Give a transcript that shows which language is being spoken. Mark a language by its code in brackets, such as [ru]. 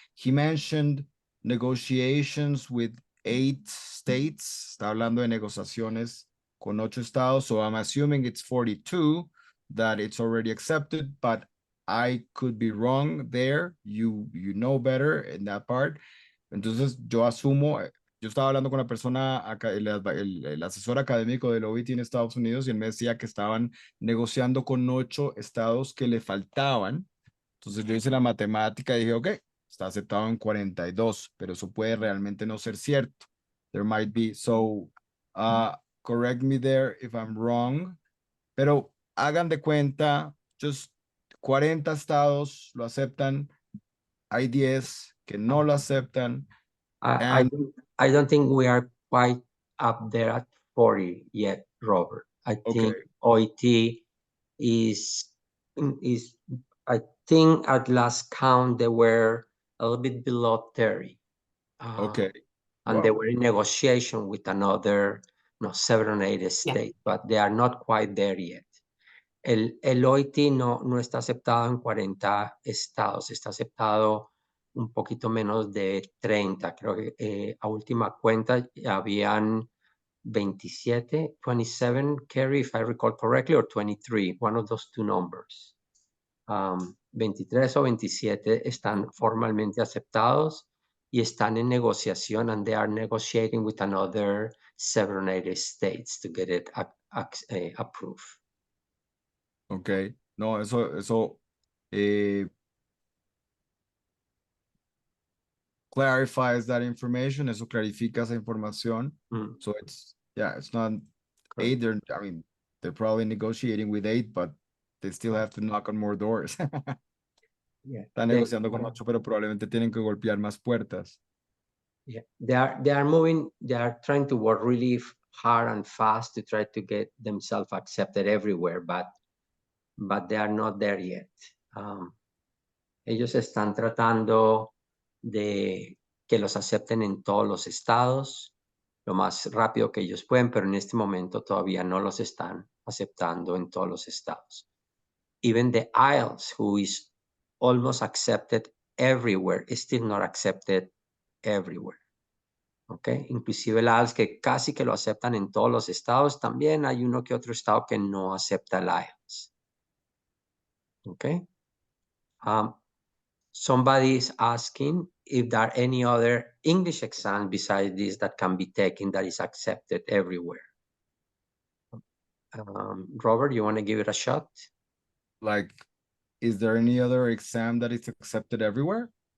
[en] He mentioned negotiations with 8 states. [es] Está hablando de negociaciones con 8 estados. [en] So I'm assuming it's 42 that it's already accepted, but I could be wrong there. You know better in that part. [es] Entonces yo asumo, yo estaba hablando con la persona, el asesor académico del OET en Estados Unidos, y él me decía que estaban negociando con 8 estados que le faltaban. Entonces yo hice la matemática y dije, ok, está aceptado en 42, pero eso puede realmente no ser cierto. [en] There might be, so correct me there if I'm wrong, [es] pero hagan de cuenta, just 40 estados lo aceptan, hay 10 que no lo aceptan. [en] I don't think we are quite up there at 40 yet, Robert. I think OET is, I think at last count, they were a little bit below 30. Okay. And they were in negotiation with another, 7 or 8 states, but they are not quite there yet. [es] El OET no está aceptado en 40 estados, está aceptado un poquito menos de 30. Creo que a última cuenta habían [en] 27, Kerry, if I recall correctly, or 23, one of those two numbers. [es] 23 o 27 están formalmente aceptados y están en negociación, [en] and they are negotiating with another 7 or 8 states to get it approved. [es] Okay, no, eso [en] clarifies that information, [es] eso clarifica esa información. [en] So it's not 8, they're probably negotiating with 8, but they still have to knock on more doors. [es] Están negociando con 8, pero probablemente tienen que golpear más puertas. [en] Yeah, they are trying to work really hard and fast to try to get themselves accepted everywhere, but they are not there yet. [es] Ellos están tratando de que los acepten en todos los estados lo más rápido que ellos pueden, pero en este momento todavía no los están aceptando en todos los estados. [en] Even the IELTS, who is almost accepted everywhere, is still not accepted everywhere. [es] Okay, inclusive el IELTS, que casi que lo aceptan en todos los estados, también hay uno que otro estado que no acepta el IELTS. [en] Okay. Somebody is asking if there are any other English exams besides this that can be taken that is accepted everywhere. Robert, you want to give it a shot? Like, is there any other exam that is accepted everywhere?